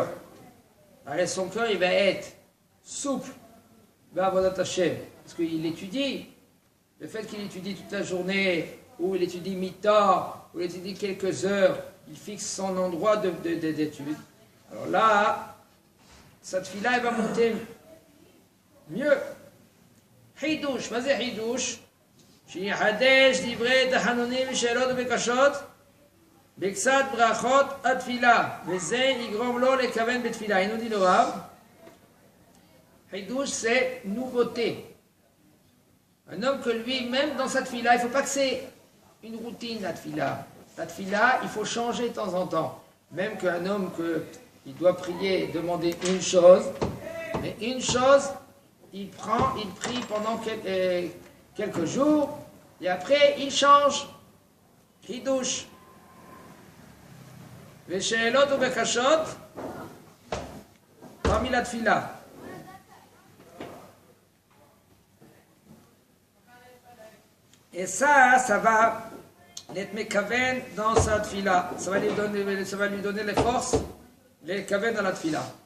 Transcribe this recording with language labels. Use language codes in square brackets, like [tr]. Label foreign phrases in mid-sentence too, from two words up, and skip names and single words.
[fr] Alors son cœur il va être souple vers [he] עבודת השם. [fr] Parce qu'il étudie. Le fait qu'il étudie toute la journée, ou il étudie mi-temps, ou il étudie quelques heures, il fixe son endroit d'étude. Alors là, cette fille-là elle va monter mieux. [he] Hidush, מה זה חידוש? שיחדש דברי תחנונים ושאלות ובקשות בקצת ברכות התפילה, וזה יגרום לו לכוון בתפילה. [fr] Il nous dit le Rav, חידוש c'est nouveauté. Un homme que lui, même dans sa tfila, il ne faut pas que c'est une routine la tfila. La tfila, il faut changer de temps en temps. Même qu'un homme il doit prier et demander une chose, mais une chose, il prie pendant quelques jours, et après il change. [he] חידוש. ושאלות ou bekashot, [fr] parmi la tfila. Et ça va l'être mekaven dans sa tfila. Ça va lui donner les forces, les kaven dans la tfila.